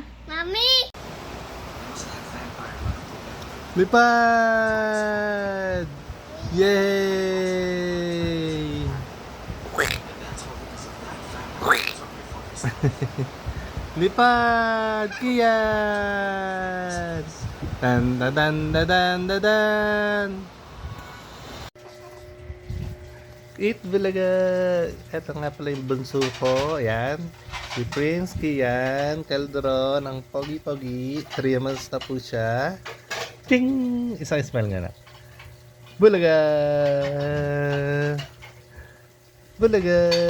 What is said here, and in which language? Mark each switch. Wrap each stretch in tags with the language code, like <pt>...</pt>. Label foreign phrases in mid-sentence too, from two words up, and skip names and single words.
<tl>Mami! Lipad! Yay! Lipad! Kian! Dan dan dan dan dan dan. Eat Bulaga! Ito nga pala yung bunso ko. Ayan. Si Prince Kian Caldron, ang pogi-pogi. 3 months na po siya. Ting! Isang smile nga na. Bulaga! Bulaga!</tl>